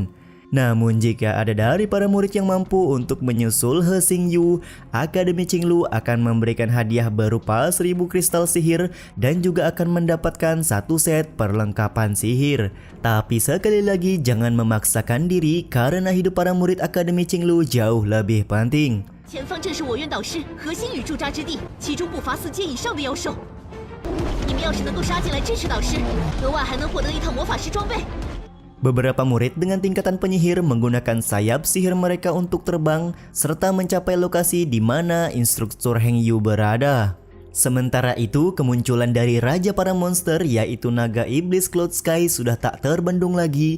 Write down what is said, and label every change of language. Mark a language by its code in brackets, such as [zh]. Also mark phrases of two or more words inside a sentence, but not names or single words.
[id] Namun jika ada dari para murid yang mampu untuk menyusul He Xingyu, Akademi Qinglu akan memberikan hadiah berupa 1000 kristal sihir dan juga akan mendapatkan 1 set perlengkapan sihir. Tapi sekali lagi jangan memaksakan diri karena hidup para murid Akademi Qinglu jauh lebih penting. [zh] 前方正是我院导师核心与驻扎之地，其中不乏4阶以上的妖兽。你们要是能够杀进来支持导师，额外还能获得一套魔法师装备。 [id] Beberapa murid dengan tingkatan penyihir menggunakan sayap sihir mereka untuk terbang serta mencapai lokasi di mana instruktur Hengyu berada. Sementara itu, kemunculan dari raja para monster yaitu naga iblis Cloud Sky sudah tak terbendung lagi.